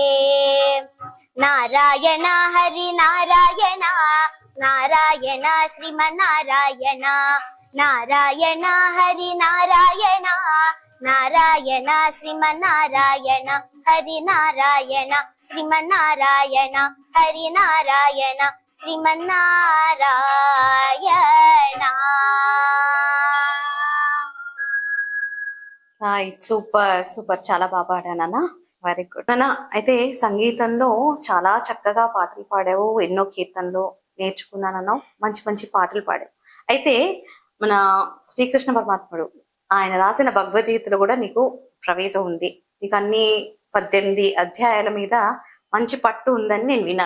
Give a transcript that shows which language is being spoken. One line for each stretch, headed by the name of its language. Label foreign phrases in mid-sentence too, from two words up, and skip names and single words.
Kannada: ನಾರಾಯಣ ಹರಿ ನಾರಾಯಣ, ನಾರಾಯಣ ಶ್ರೀಮನ್ನಾರಾಯಣ, ನಾರಾಯಣ ಹರಿ ನಾರಾಯಣ, ನಾರಾಯಣ ಶ್ರೀಮನ್ನಾರಾಯಣ, ಹರಿ ನಾರಾಯಣ ಶ್ರೀಮನ್ನಾರಾಯಣ, ಹರಿ ನಾರಾಯಣ ಶ್ರೀಮನ್ನಾರಾಯಣ.
English: right, super super,
Telugu: చాలా బాగా పాడానన్నా.
English: very good నాన్న.
Telugu: అయితే సంగీతంలో చాలా చక్కగా పాటలు పాడావు, ఎన్నో కీర్తనలు నేర్చుకున్నానన్నావు, మంచి మంచి పాటలు పాడావు. అయితే మన శ్రీకృష్ణ పరమాత్ముడు ఆయన రాసిన భగవద్గీతలో కూడా నీకు ప్రవేశం ఉంది, నీకు అన్ని 18 అధ్యాయాల మీద మంచి పట్టు ఉందని నేను విన్నాను.